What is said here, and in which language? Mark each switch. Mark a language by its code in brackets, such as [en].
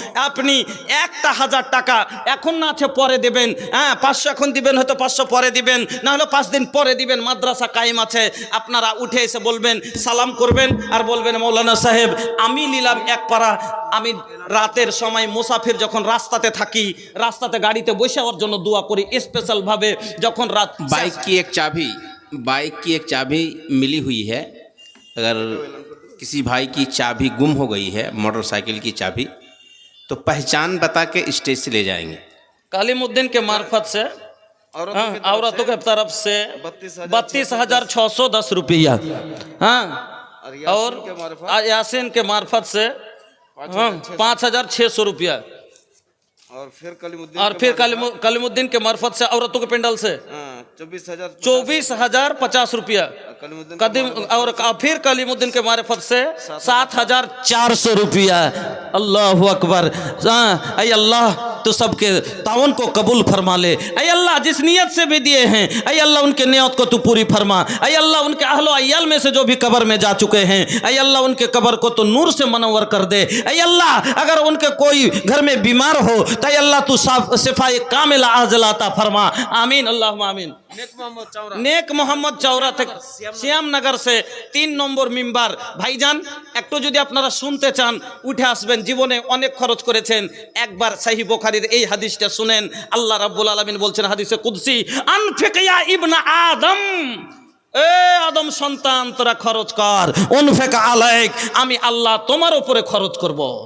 [bn] আপনি একটা 1000 টাকা এখন না আছে পরে দেবেন, 500 এখন দিবেন, হয়তো 500 পরে দিবেন, না হলে 5 দিন পরে দিবেন। মাদ্রাসা কায়েম আছে, আপনারা উঠে এসে বলবেন, সালাম করবেন আর বলবেন মৌলানা সাহেব আমি নিলাম এক পারা। আমি রাতের সময় মুসাফির যখন রাস্তাতে থাকি, রাস্তাতে গাড়িতে বসে ওর জন্য দোয়া করি स्पेशल भावे। যখন রাত [hi] बाइक की एक चाबी मिली हुई है, अगर किसी भाई की चाबी गुम हो गई है, मोटरसाइकिल की चाबी, तो पहचान बता के स्टेज से ले जाएंगे। कालीमुद्दीन के मार्फत से औरतों के तरफ से 32,610 रुपया, हाँ, और यासीन के मार्फत से 5,600 रुपया, और फिर कलीमुद्दीन के मार्फत से औरतों के पेंडल से 24,050 रुपया, और फिर कलीमुद्दीन के मार्फत से 7,400 रुपया। अल्लाह अकबर। ऐ अल्लाह तो सबके तावन को कबूल फरमा ले। ऐ अल्लाह जिस नियत से भी दिए हैं, ऐ अल्लाह उनके नियत को तू पूरी फरमा। ऐ अल्लाह उनके अहलो अय्याल में से जो भी कब्र में जा चुके हैं, ऐ अल्लाह उनके कब्र को तो नूर से मनव्वर कर दे। ऐ अल्लाह अगर उनके कोई घर में बीमार हो तो ऐ अल्लाह तू शिफाए कामिला आजिला अता फरमा। आमीन अल्लाहुम्मा आमीन। [bn] नेक मोहम्मद चौरा থেকে শ্যামনগর से 3 নম্বর মিম্বার। ভাইজান একটু যদি আপনারা শুনতে চান উঠে আসবেন, জীবনে অনেক খরচ করেছেন, একবার সহিহ বুখারীর এই হাদিসটা শুনেন। আল্লাহ রাব্বুল আলামিন বলছেন হাদিসে কুদসি, আনফিক ইয়া ইবনা আদম, এ আদম সন্তান তোরা খরচ কর, উনফিক আলাইক, আমি আল্লাহ তোমার উপরে খরচ করব।